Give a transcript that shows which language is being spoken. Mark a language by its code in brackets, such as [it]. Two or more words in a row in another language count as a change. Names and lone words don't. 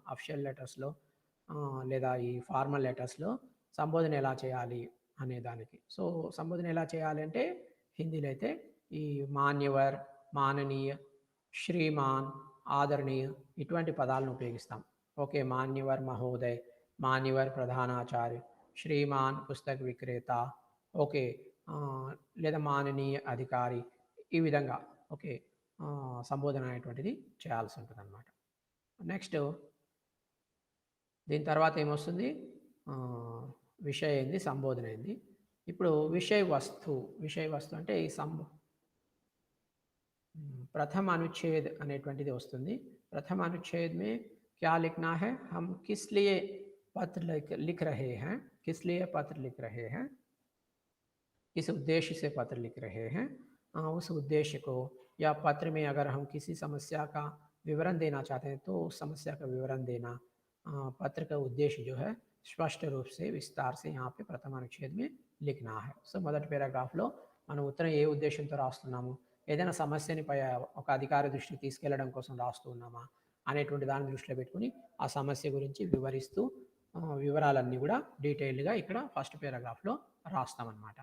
[en] official letters [te] లేదా ఈ [en] formal letters [te] సంబోధన ఎలా చేయాలి అనే దానికి. సో సంబోధన ఎలా చేయాలి అంటే హిందీలో అయితే ఈ మాన్యవర్, మాననీయ, శ్రీమాన్, ఆదరణీయ ఇటువంటి పదాలను ఉపయోగిస్తాం. ఓకే, [hi] मान्यवर महोदय, मान्यवर प्रधानाचार्य, श्रीमान पुस्तक विक्रेता, [te] ఓకే, లేదా [hi] माननीय अधिकारी, [te] ఈ విధంగా ఓకే సంబోధన అనేటువంటిది చేయాల్సి ఉంటుంది అన్నమాట. నెక్స్ట్ దీని తర్వాత ఏమొస్తుంది, విషయ అయింది, సంబోధన అయింది. ఇప్పుడు [hi] विषय वस्तु [te] అంటే ఈ [hi] प्रथम अनुच्छेद [te] అనేటువంటిది వస్తుంది. [hi] प्रथम अनुच्छेद में क्या लिखना है, हम किस लिए पत्र लिख रहे हैं, किस लिए पत्र लिख रहे हैं, किस उद्देश्य से पत्र लिख रहे हैं, उस उद्देश्य को, या पत्र में अगर हम किसी समस्या का विवरण देना चाहते हैं तो उस समस्या का विवरण देना, पत्र का उद्देश्य जो है स्पष्ट रूप से विस्तार से यहाँ पे प्रथम अनुच्छेद में लिखना है. [te] సో మొదటి పేరాగ్రాఫ్లో మనం ఉత్తరం ఏ ఉద్దేశంతో రాస్తున్నాము, ఏదైనా సమస్యని ఒక అధికారి దృష్టికి తీసుకెళ్లడం కోసం రాస్తూ ఉన్నామా అనేటువంటి దాన్ని దృష్టిలో పెట్టుకుని ఆ సమస్య గురించి వివరిస్తూ వివరాలన్నీ కూడా డీటెయిల్డ్గా ఇక్కడ [en] first paragraph [te] రాస్తామన్నమాట.